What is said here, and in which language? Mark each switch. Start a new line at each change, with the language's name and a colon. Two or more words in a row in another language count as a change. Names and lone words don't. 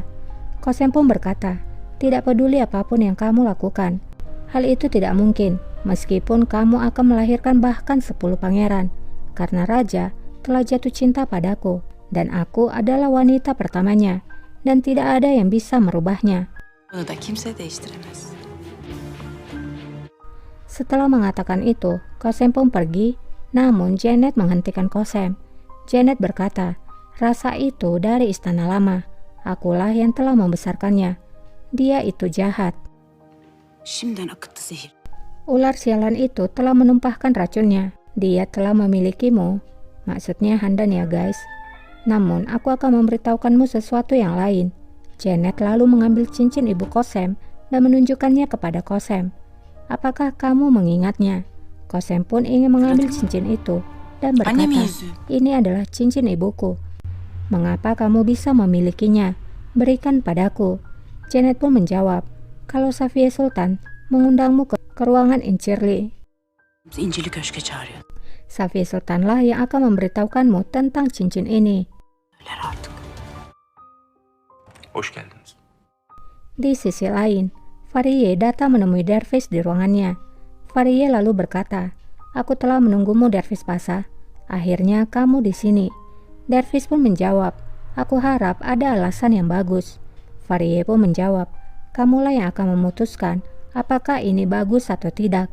Indonesian: Kosem pun berkata, tidak peduli apapun yang kamu lakukan, hal itu tidak mungkin, meskipun kamu akan melahirkan bahkan 10 pangeran, karena raja telah jatuh cinta padaku, dan aku adalah wanita pertamanya, dan tidak ada yang bisa merubahnya.
Turkish: Bunu da kimse değiştiremez.
Indonesian: Setelah mengatakan itu, Kosem pun pergi, namun Janet menghentikan Kosem. Janet berkata, Rasa itu dari istana lama, akulah yang telah membesarkannya. Dia itu jahat.
Turkish: Şimdiden akıttı zehir.
Indonesian: Ular sialan itu telah menumpahkan racunnya. Dia telah memilikimu. Maksudnya Handan ya guys. Namun aku akan memberitahukanmu sesuatu yang lain. Janet lalu mengambil cincin ibu Kosem dan menunjukkannya kepada Kosem. Apakah kamu mengingatnya? Kosem pun ingin mengambil cincin itu dan berkata,
Turkish: Annemin yüzüğü.
Indonesian: ini adalah cincin ibuku. Mengapa kamu bisa memilikinya? Berikan padaku. Janet pun menjawab, kalau Safiye Sultan mengundangmu ke ruangan Incirli,
Turkish: İncili Köşk'e çağırıyor.
Indonesian: Safiye Sultanlah yang akan memberitahukanmu tentang cincin ini.
Turkish: Öler artık. Hoş geldiniz.
Indonesian: Di sisi lain, Fariye datang menemui Dervish di ruangannya. Fariye lalu berkata, aku telah menunggumu Dervish Pasa. Akhirnya kamu di sini. Dervish pun menjawab, aku harap ada alasan yang bagus. Fariye pun menjawab, kamulah yang akan memutuskan apakah ini bagus atau tidak.